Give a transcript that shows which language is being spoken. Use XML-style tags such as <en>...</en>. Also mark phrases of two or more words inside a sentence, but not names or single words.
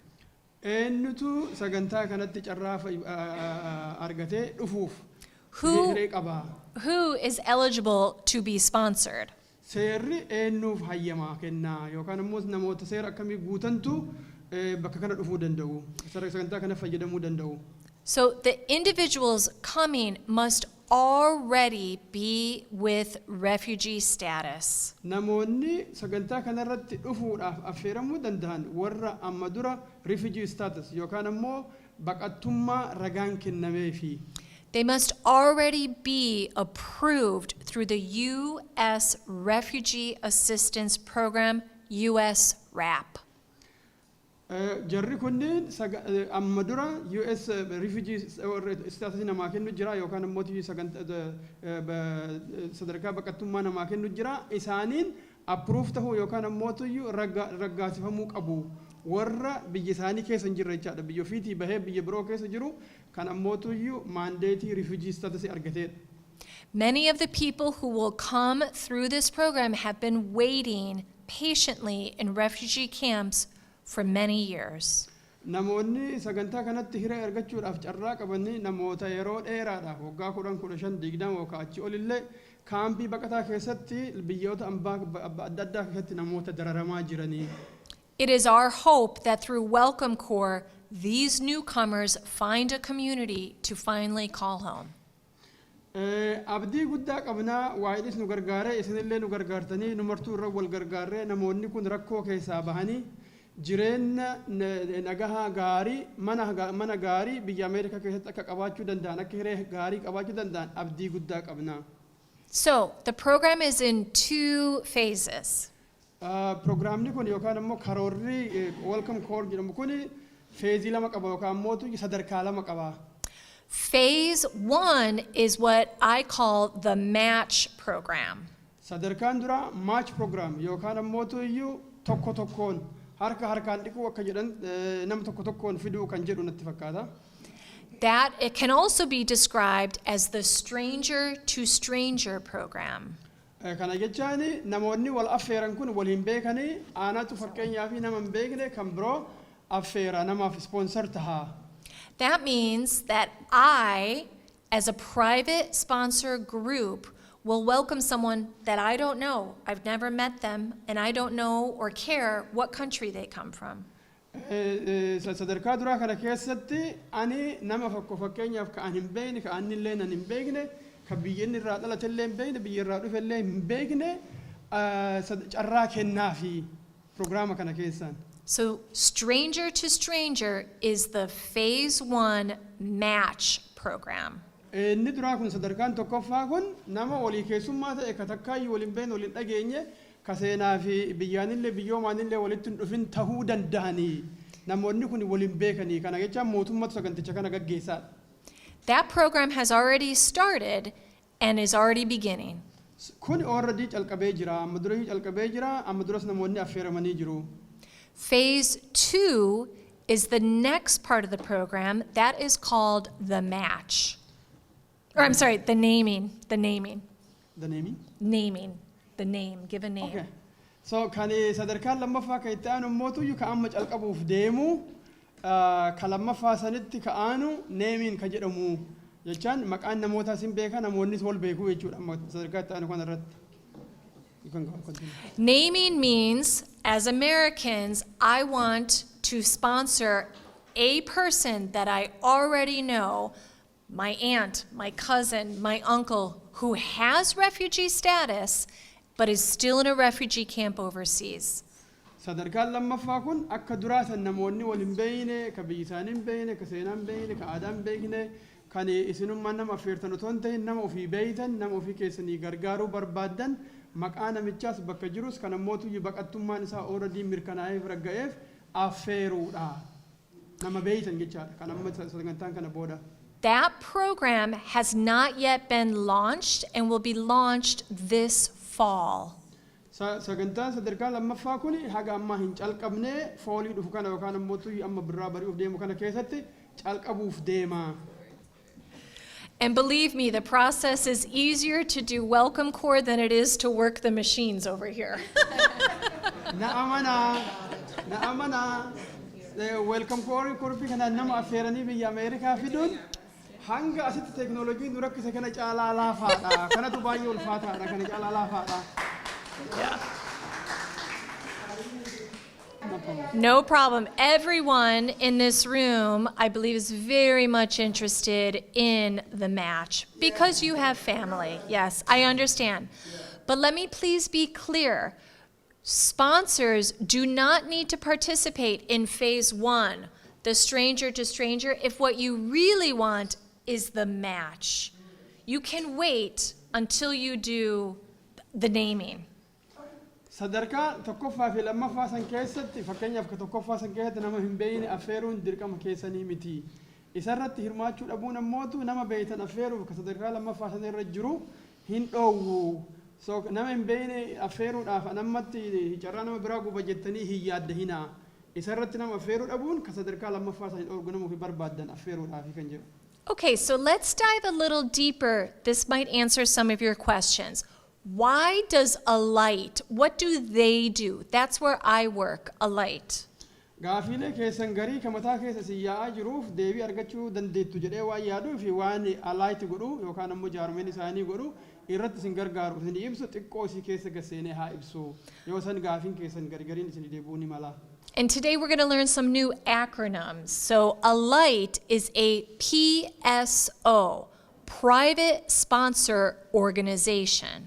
<om>Eenyutu sagantaa kanatti carraa argatee dhufuuf hiree qaba.</om> <en>Who is eligible to be sponsored?</en> <om>Seerri eenyuuf hayyamaa kennaa yookaan immoo namoota seera akkamii guutantu bakka kana dhufuu danda'u sagantaa kana fayyadamuu danda'u.</om> <en>So the individuals coming must already be with refugee status.</en> <om>Namoonni sagantaa kanarratti dhufuudhaaf affeeramuu danda'an warra amma dura</om> <en>refugee status</en> <om>yookaan immoo baqattummaa ragaan kennameefi.</om> <en>They must already be approved through the U.S. Refugee Assistance Program, U.S. RAP.</en> <om>Jarri kunneen amma dura</om> <en>US refugee status</en> <om>namaa kennu jira yookaan immoo sadarkaa baqattummaa namaa kennu jira isaaniin approve tahuu yookaan immoo raggaasifamuu qabu warra biyya isaanii keessa hin jirre jechaadha. Biyya ofiitii bahee biyya biroo keessa jiru kan ammootuyyuu maandeetii</om> <en>refugee status</en> <om>argateedha.</om> <en>Many of the people who will come through this program have been waiting patiently in refugee camps for many years.</en> <om>Namoonni sagantaa kanatti hiree argachuudhaaf carraa qabanii namoota yeroo dheeraadhaaf waggaa 10-15 yookaan achi olillee kaampii baqataa keessatti biyyoota adda addaa keessatti namoota dararamaa jiranii.</om> <en>It is our hope that through Welcome Corps, these newcomers find a community to finally call home.</en> <om>Abdii guddaa qabnaa waa'idis nu gargaaree isinillee nu gargaartanii nu martuu irra wal gargaaree namoonni kun rakkoo keessaa bahanii jireenya nagahaa gaarii mana gaarii biyya Ameerikaa keessatti akka qabaachuu danda'an akka hiree gaarii qabaachuu danda'an abdii guddaa qabnaa.</om> <en>So, the program is in 2 phases.</en> <om>Programni kun yookaan immoo karoorri Welcome Corps jedhamu kun feezii 2 qaba yookaan mootu sadarkaa 2 qaba.</om> <en>Phase 1 is what I call the match program.</en> <om>Sadarkaan dura</om> <en>match program</en> <om>yookaan mootu tokko tokkoon harkaan dhiquu akka jedhan nama tokko tokkoon fiduu kan jedhu natti fakkaata.</om> <en>That it can also be described as the stranger to stranger program.</en> <om>Kana jechaan namoonni wal affeeran kun wal hin beekanii aanatu fakkeenyaaf nama hin beekne kan biroo affeera namaaf sponsor taha.</om> <en>That means that I, as a private sponsor group, will welcome someone that I don't know. I've never met them, and I don't know or care what country they come from.</en> <om>Sadarkaa duraa kana keessatti ani nama fakkeenyaaf ka an hin beekne ka anillee nan hin beekne ka biyyeen irraa dhalatillee hin beekne biyya irraa dhufellee hin beekne carraa kennaafi programma kana keessaan.</om> <en>So stranger to stranger is the phase 1 match program.</en> <om>Inni duraa kun sadarkaan tokkoffaa kun nama walii keessummaa ta'e ka takkaayyuu waliin beekne waliin dhageenye ka seenaa fi biyyaanillee biyyoomaanillee walitti hin dhufin tahuu danda'anii namoonni kun waliin beekanii kana jechaan mootummaatu saganticha kana gaggeessaa.</om> <en>That program has already started and is already beginning.</en> <om>Kun already calqabee jira amma duras calqabee jira amma duras namoonni affeeramanii jiru.</om> <en>Phase 2 is the next part of the program that is called the match. Or I'm sorry, the naming. The naming? Naming. The name. Give a name. Okay.</en> <om>So kan sadarkaan lammaffaa ka itti aanu mootu ka amma calqabuuf deemu ka lammaffaa sanitti ka aanu naming ka jedhamu jechaan maqaan namootaas hin beeka namoonnis wal beeku jechuudha amma sadarkaa itti aanu kana irratti.</om> <en>Naming means, as Americans, I want to sponsor a person that I already know, my aunt, my cousin, my uncle, who has refugee status, but is still in a refugee camp overseas.</en> <om>Sadarkaan lammaffaa kun akka duraasan namoonni wal hin beekne ka biyyi isaanii hin beekne ka seenaa hin beekne ka aadaa hin beekne kan isinummaan nama affeertan otoo hin ta'in nama ofii beeytan nama ofii keessanii gargaaruu barbaaddan maqaa namichaas bakka jirus kan ammootu baqattummaan isaa already mirkanaa'eef ragga'eef affeeruudha nama beeytan jechaadha kan amma sagantaan kana booda.</om> <en>That program has not yet been launched and will be launched this fall.</en> <om>Sagantaan sadarkaa lammaffaa kun haga amma hin calqabne foolii dhufu kana yookaan ammootu amma birraa bari'uuf deemu kana keessatti calqabuuf deema.</om> <en>And believe me, the process is easier to do Welcome Corps than it is to work the machines over here.</en> <om>Naamana, Welcome Corps korpi kana nama affeeranii biyya Ameerikaa fiduun hanga asitti teknooloojiin dura rakkise kana caalaa laafaadha. Kanatu baay'ee ulfaataadha kana caalaa laafaadha.</om> <en>No problem. Everyone in this room, I believe, is very much interested in the match because you have family. Yes, I understand. But let me please be clear. Sponsors do not need to participate in phase 1, the stranger to stranger, if what you really want is the match. You can wait until you do the naming.</en> <om>Sadarkaa tokkoffaa fi lammaffaa san keessatti fakkeenyaaf ka tokkoffaa san keessatti nama hin beekne affeeruun dirqama keessanii miti. Isarratti hirmaachuu dhabuun ammootu nama beeytan affeeruuf ka sadarkaa lammaffaa san irra jiru hin dhoowwu. So nama hin beekne affeeruudhaaf anammatti carraa nama biraa guba jettanii hin yaadda hinaa. isarratti nama affeeruu dhabuun ka sadarkaa lammaffaa isaanii organamuuf barbaadan affeeruudhaafi kan jedhu.</om> <en>Okay, so let's dive a little deeper. This might answer some of your questions. Why does a light, what do they do? That's where I work, a light.</en> <om>Gaafiilee keessan garii ka mataa keessa si yaa'aa jiruuf deebii argachuu dandeettu jedhee waan yaaduu fi waan alaayiti godhu yookaan ammoo jaarmeen isaanii godhu irratti isin gargaaru isin ibsu xiqqoo isii keessa gaseenee haa ibsu yoo san gaafiin keessan gargariin isin deebuu ni mala.</om> <en>And today we're going to learn some new acronyms. So a light is a PSO, private sponsor organization.</en>